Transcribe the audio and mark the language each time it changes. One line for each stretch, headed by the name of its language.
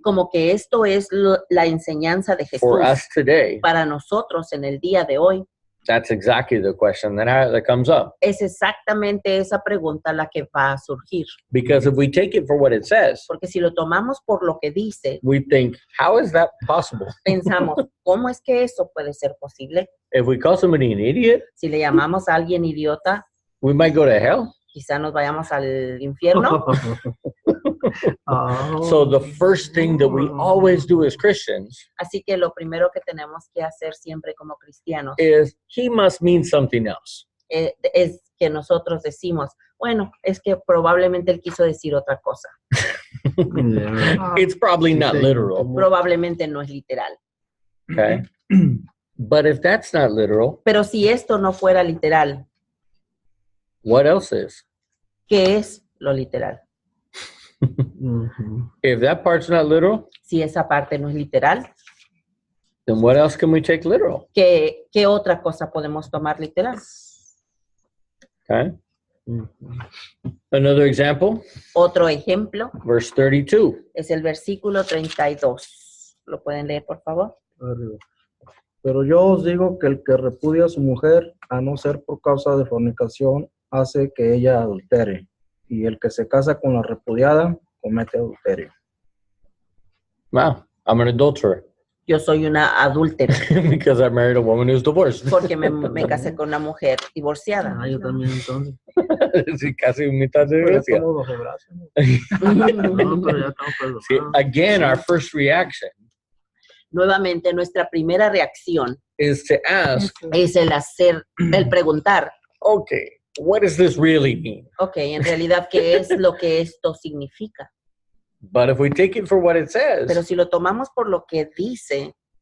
Spanish: como que esto es la enseñanza de Jesús
English: for us today,
Spanish: para nosotros en el día de hoy,
English: that's exactly the question that comes up.
Spanish: es exactamente esa pregunta la que va a surgir.
English: Because if we take it for what it says,
Spanish: Porque si lo tomamos por lo que dice,
English: we think, how is that possible?
Spanish: pensamos, ¿cómo es que eso puede ser posible?
English: If we call somebody an idiot,
Spanish: Si le llamamos a alguien idiota,
English: we might go to hell.
Spanish: quizá nos vayamos al infierno. Oh.
English: So the first thing that we always do as Christians
Spanish: Así que lo primero que tenemos que hacer siempre como cristianos
English: is he must mean something else.
Spanish: es que nosotros decimos, bueno, es que probablemente él quiso decir otra cosa.
English: Yeah. It's probably not literal,
Spanish: Probablemente no es literal.
English: okay? But if that's not literal,
Spanish: Pero si esto no fuera literal,
English: what else is?
Spanish: ¿qué es lo literal? Mhm.
English: If that part's not literal,
Spanish: Si esa parte no es literal,
English: then what else can we take literal?
Spanish: ¿qué otra cosa podemos tomar literal?
English: Okay. Mhm. Another example,
Spanish: Otro ejemplo
English: verse 32.
Spanish: es el versículo 32. ¿Lo pueden leer, por favor? Arriba. Pero yo os digo que el que repudia a su mujer, a no ser por causa de fornicación, hace que ella adultere. Y el que se casa con la repudiada, comete adulterio.
English: Wow, I'm an adulterer
Spanish: Yo soy una adúltera
English: because I married a woman who's divorced.
Spanish: porque me casé con una mujer divorciada. Ah, yo también entonces. Sí, casi mitad de Pero gracia. estamos bajo gracia, ¿no? No, pero ya estamos
English: See,
Spanish: perdonados.
English: again, our first reaction
Spanish: Nuevamente, nuestra primera reacción
English: is to ask,
Spanish: es el preguntar,
English: okay, what does this really mean?
Spanish: ok, en realidad, ¿qué es lo que esto significa?
English: But if we take it for what it
Spanish: Pero
English: says,
Spanish: si lo tomamos por lo que dice,